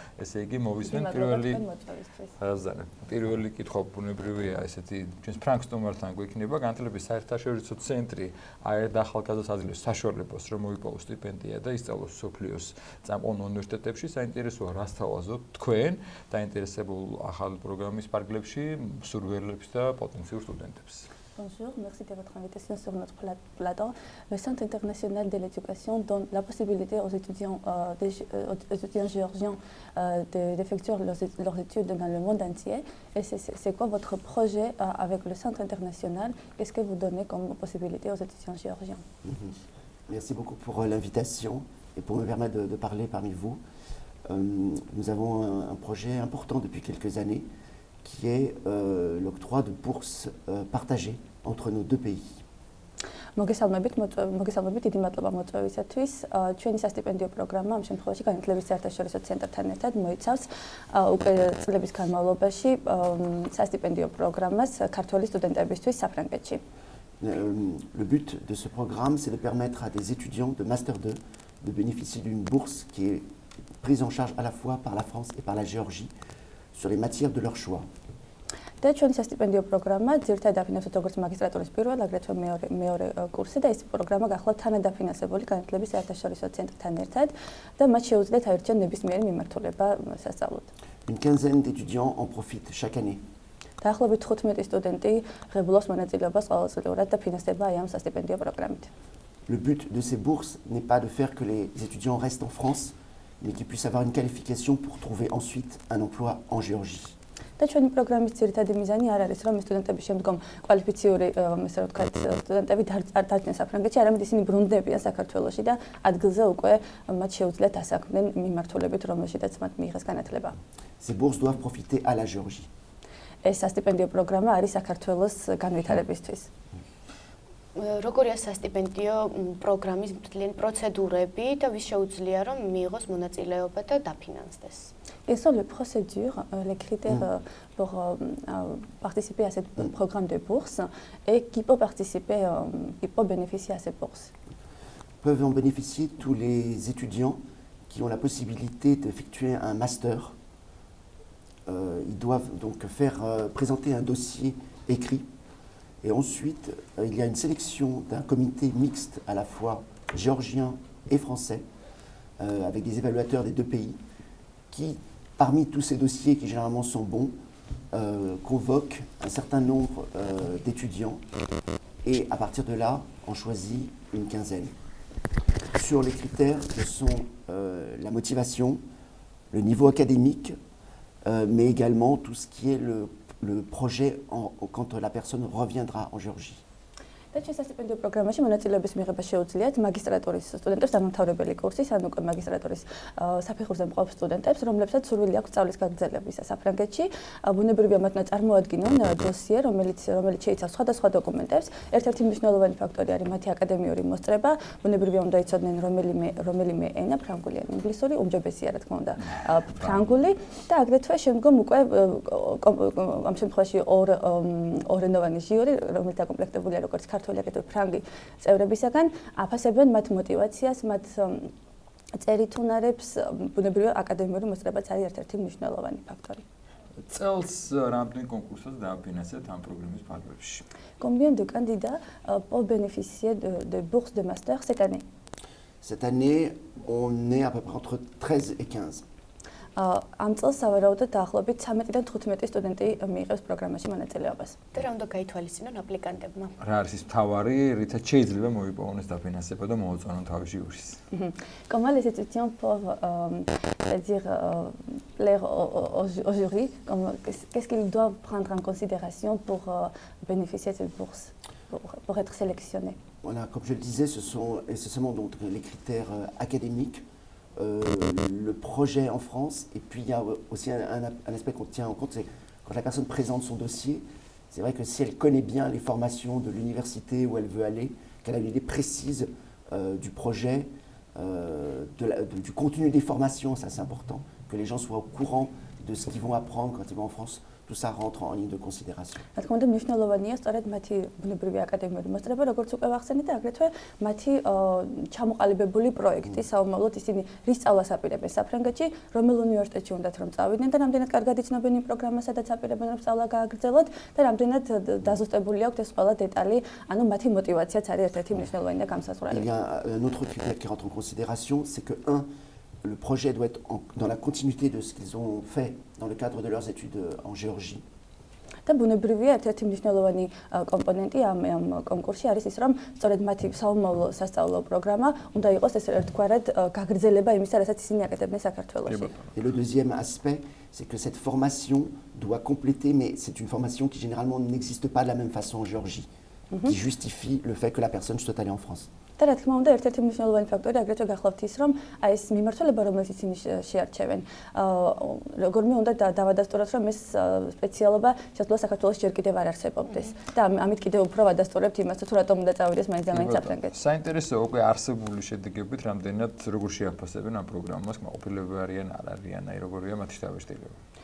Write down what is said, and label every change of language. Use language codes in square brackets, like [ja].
[ka] ესე იგი მოვისმენ პირველი კითხვა ბუნებრივია ესეთი ჩვენს ფრანგ სტუმართან გვექნება განათლების საერთაშორისო ცენტრი აერთ ახალგაზრდას საშუალებას რომ მოიპოვოს სტიპენდია და ისწავლოს სოფლიოს წამყვან უნივერსიტეტებში საინტერესოა რა სთავაზობთ თქვენ დაინტერესებულ ახალი პროგრამის პარკლებში მსურველებს და პოტენციურ სტუდენტებს. [fr] Bonjour, merci de votre invitation sur notre plateau. Le Centre international de l'éducation donne la possibilité aux étudiants géorgiens d'effectuer leurs études dans le monde entier. Et c'est quoi votre projet avec le Centre international? Qu'est-ce que vous donnez comme possibilité aux étudiants géorgiens? Merci beaucoup pour l'invitation et pour me permettre de parler parmi vous. Nous avons un projet important depuis quelques années qui est l'octroi de bourses partagées entre nos deux pays. [ka] მოგესალმებით, დიდი მადლობა მოწვევისათვის. ჩვენი სასტიპენდიო პროგრამა ამ შემთხვევაში განათლების საერთაშორისო ცენტრთან ერთად მოიცავს უკვე წლების განმავლობაში სასტიპენდიო პროგრამას ქართველი სტუდენტებისთვის საფრანგეთში. [fr] Le but de ce programme, c'est de permettre à des étudiants de Master 2 de bénéficier d'une bourse qui est prise en charge à la fois par la France et par la Géorgie sur les matières de leur choix. [ka] და ჩვენი სასტიპენდიო პროგრამა ძირითადად დაფინანსებს როგორც მაგისტრატურის პირველ, აგრეთვე მეორე კურსი და ეს პროგრამა გახლავთ თანადაფინანსებული განათლების საერთაშორისო ცენტრთან ერთად და მათ შეუძლიათ აირჩიონ ნებისმიერი მიმართულება სასწავლოდ. [fr] Une quinzaine d'étudiants en profitent chaque année. [ka] დაახლოებით 15 სტუდენტი ღებულობს მონაწილეობას ყოველწლიურად და ფინანსდება აი ამ სასტიპენდიო პროგრამით. [fr] Le but de ces bourses n'est pas de faire que les étudiants restent en France, mais qu'ils puissent avoir une qualification pour trouver ensuite un emploi en Géorgie. [ka] და ჩვენი პროგრამის ძირითადი მიზანი არ არის რომ სტუდენტები შემდგომ კვალიფიციური ესე ვთქვათ სტუდენტები დარჩნენ საფრანგეთში, არამედ ისინი ბრუნდებიან საქართველოში და ადგილზე უკვე მათ შეუძლიათ ასაქმნენ მიმართულებით, რომელშიც მათ მიიღეს განათლება. [fr] Ces bourses doivent profiter à la Géorgie. [ka] ეს სასტიპენდიო პროგრამა არის საქართველოს განვითარებისთვის. როგორია სასტიპენდიო პროგრამის მთლიანი პროცედურები და ვის შეუძლია რომ მიიღოს მონაწილეობა და დაფინანსდეს? [fr] Quelles sont les procédures, les critères pour participer à ce programme de bourse et qui peut participer, qui peut bénéficier à ces bourses? Peuvent en bénéficier tous les étudiants qui ont la possibilité d'effectuer un master. Ils doivent donc présenter un dossier écrit. Et ensuite, il y a une sélection d'un comité mixte à la fois géorgien et français, avec des évaluateurs des deux pays, qui parmi tous ces dossiers qui généralement sont bons, convoque un certain nombre d'étudiants et à partir de là, on choisit une quinzaine. Sur les critères que sont la motivation, le niveau académique, mais également tout ce qui est le projet quand la personne reviendra en Géorgie. [ka] და ჩვენ სასტიპენდიო პროგრამაში მონაწილეობის მიღება შეუძლიათ მაგისტრატურის სტუდენტებს, დამთავრებელი კურსის, ან უკვე მაგისტრატურის საფეხურზე მყოფ სტუდენტებს, რომლებსაც სურვილი აქვს სწავლის გაგრძელებისა საფრანგეთში. ბუნებრივია მათმა წარმოადგინონ დოსიე, რომელიც შეიცავს სხვადასხვა დოკუმენტებს. ერთ-ერთი მნიშვნელოვანი ფაქტორი არის მათი აკადემიური მოსწრება. ბუნებრივია უნდა იცოდნენ რომელიმე ენა, ფრანგული ან ინგლისური, უმჯობესია რა თქმა უნდა ფრანგული და აგრეთვე შემდგომ უკვე ამ შემთხვევაში ორენოვანი ჟიური, რომელიც დაკომპლექტებულია როგორც ქართული აგრეთვე ფრანგი წევრებისაგან, აფასებენ მათ мотивაციას, მათ წერით უნარებს, ბუნებრივია აკადემიური მოსწრებაც არის ერთ-ერთი მნიშვნელოვანი ფაქტორი. წელს რამდენ კონკურსს დააფინანსეთ ამ პროგრამის ფარგლებში? [fr] Combien de candidats peuvent bénéficier de bourses de master cette année? Cette année, on est à peu près entre 13 et 15. [ka] ამ წელს სავარაუდოდ დაახლოებით 13-დან 15 სტუდენტი მიიღებს პროგრამაში მონაწილეობას. და რა უნდა გაითვალისწინონ აპლიკანტებმა? რა არის ის მთავარი, რითაც შეიძლება მოიპოვოს დაფინანსება და მოუწონონ თავის ჟიურის? [fr] Comment les étudiants peuvent c'est-à-dire plaire au jury? Qu'est-ce qu'ils doivent prendre en considération pour bénéficier de cette bourse, pour être sélectionnés? Voilà, comme je le disais, ce sont essentiellement donc les critères académiques. Le projet en France, et puis il y a aussi un aspect qu'on tient en compte, c'est quand la personne présente son dossier, c'est vrai que si elle connaît bien les formations de l'université où elle veut aller, qu'elle a une idée précise du projet, du contenu des formations, ça c'est important, que les gens soient au courant de ce qu'ils vont apprendre quand ils vont en France, tout ça rentre en ligne de considération. [ka] რა თქმა უნდა მნიშვნელოვანია სწორედ მათი ბუნებრივი აკადემიური მოსწრება, როგორც უკვე ვახსენეთ და აგრეთვე მათი ჩამოყალიბებული პროექტი, საომავლოდ ისინი რის სწავლას აპირებენ საფრანგეთში, რომელ უნივერსიტეტში უნდათ რომ წავიდნენ და რამდენად კარგად იცნობენ იმ პროგრამას, სადაც აპირებენ რომ სწავლა გააგრძელოთ და რამდენად დაზუსტებული აქვთ ეს ყველა დეტალი, ანუ მათი мотивაციაც არის ერთ-ერთი მნიშვნელოვანი და გამსაზღვრელი. [fr] Il y a un autre critère qui rentre en considération, c'est que le projet doit être dans la continuité de ce qu'ils ont fait dans le cadre de leurs études en Géorgie. [ka] და ბუნებრივია ერთ-ერთი მნიშვნელოვანი კომპონენტი ამ კონკურსში არის ის, რომ სწორედ მათი საომავლო სასწავლო პროგრამა უნდა იყოს ეს ერთგვარად გაგრძელება იმისა, რასაც ისინი აკეთებდნენ საქართველოში. [fr] Et le deuxième aspect, c'est que cette formation doit compléter, mais c'est une formation qui généralement n'existe pas de la même façon en Géorgie, qui justifie le fait que la personne soit allée en France. [ka] და რა თქმა უნდა ერთ-ერთი მნიშვნელოვანი ფაქტორი აგრეთვე გახლავთ ის, რომ აი ეს მიმართულება, რომელიც ისინი შეარჩევენ, როგორმე უნდა დავადასტუროთ, რომ ეს სპეციალობა შესაძლოა საქართველოს ჯერ კიდევ არ არსებობდეს. და ამით კიდევ უფრო ვადასტურებთ იმას, თუ რატომ უნდა წავიდეს მაინც საფრანგეთში. საინტერესოა უკვე არსებული შედეგებით, რამდენად როგორ შეაფასებენ ამ პროგრამას, კმაყოფილები არიან, არ არიან, აი როგორია მათი შთაბეჭდილება.